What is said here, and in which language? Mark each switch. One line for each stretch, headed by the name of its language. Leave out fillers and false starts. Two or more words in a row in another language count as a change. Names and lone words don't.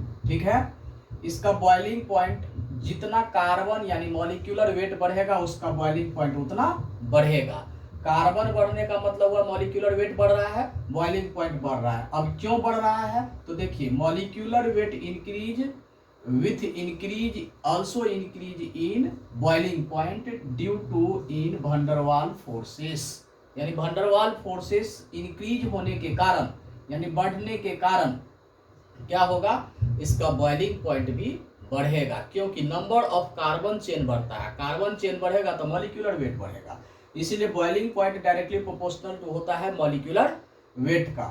Hindi: ठीक है, इसका
English: boiling point
Hindi: जितना कार्बन यानी
English: molecular weight
Hindi: बढ़ेगा उसका
English: boiling point
Hindi: उतना बढ़ेगा। कार्बन बढ़ने का मतलब हुआ
English: molecular weight
Hindi: बढ़ रहा है,
English: boiling point
Hindi: बढ़ रहा है। अब क्यों बढ़ रहा है तो देखिए,
English: molecular weight increase with increase also increase in boiling point due to in van der Waal forces।
Hindi: यानी
English: van der Waal forces
Hindi: इंक्रीज होने के कारण यानी बढ़ने के कारण क्या होगा, इसका बॉइलिंग पॉइंट भी बढ़ेगा, क्योंकि
English: number of carbon chain
Hindi: बढ़ता है।
English: carbon chain
Hindi: बढ़ेगा तो
English: molecular weight
Hindi: बढ़ेगा, इसीलिए
English: boiling point directly proportional
Hindi: जो होता है
English: molecular weight
Hindi: का।